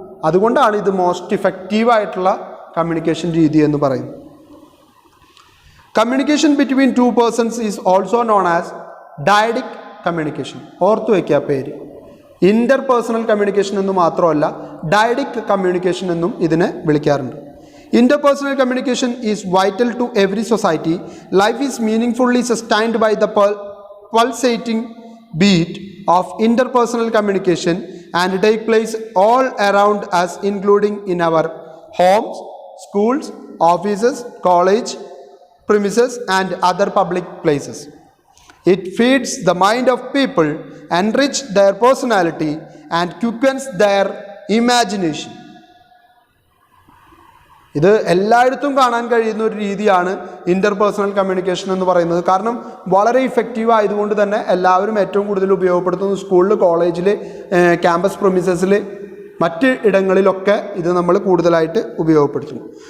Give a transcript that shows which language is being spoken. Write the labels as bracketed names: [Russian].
[Malayalam] അതുകൊണ്ടാണ് ഇത് most ഇഫക്റ്റീവായിട്ടുള്ള communication രീതി എന്ന് പറയുന്നത്. [English] Communication between two persons is also known as dyadic communication. [Malayalam] ഓർത്തു വയ്ക്കുക പേര്. ഇൻ്റർപേഴ്സണൽ കമ്മ്യൂണിക്കേഷൻ എന്ന് മാത്രമല്ല, ഡയഡിക് കമ്മ്യൂണിക്കേഷൻ എന്നും ഇതിനെ വിളിക്കാറുണ്ട്. [English] Interpersonal communication is vital to every society. Life is meaningfully sustained by the pulsating beat of interpersonal communication and take place all around us, including in our homes, schools, offices, college premises and other public places. It feeds the mind of people, enriches their personality and quickens their imagination. [Malayalam] ഇത് എല്ലായിടത്തും കാണാൻ കഴിയുന്ന ഒരു രീതിയാണ് interpersonal communication എന്ന് പറയുന്നത്. കാരണം വളരെ ഇഫക്റ്റീവ് ആയതുകൊണ്ട് തന്നെ എല്ലാവരും ഏറ്റവും കൂടുതൽ ഉപയോഗപ്പെടുത്തുന്നു. സ്കൂളിൽ, കോളേജിൽ, ക്യാമ്പസ് പ്രൊമിസസിൽ, മറ്റ് ഇടങ്ങളിലൊക്കെ ഇത് നമ്മൾ കൂടുതലായിട്ട് ഉപയോഗപ്പെടുത്തുന്നു.